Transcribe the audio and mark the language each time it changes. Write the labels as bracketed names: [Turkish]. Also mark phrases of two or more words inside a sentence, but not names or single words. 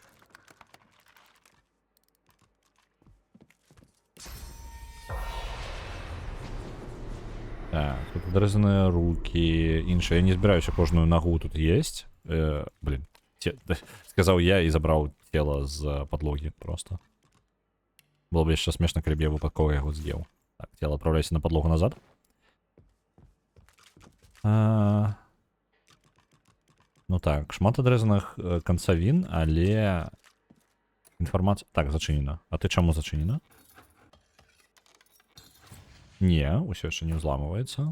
[Belarusian] Так, тут адрэзаныя рукі, іншыя. Я не збіраюся кожную нагу тут есть. Блин, сказаў я і забраў тело з подлогі просто. Было бы яшчэ смешна, калі б я выпадкова яго з'еў. [Russian] Так, тело отправляйся на подлогу назад. [Belarusian] Ну так, шмат адрэзаных канцавін, але інфармацыя... Так, зачынена. А ты чаму зачынена? Не, усё яшчэ не ўзламваецца.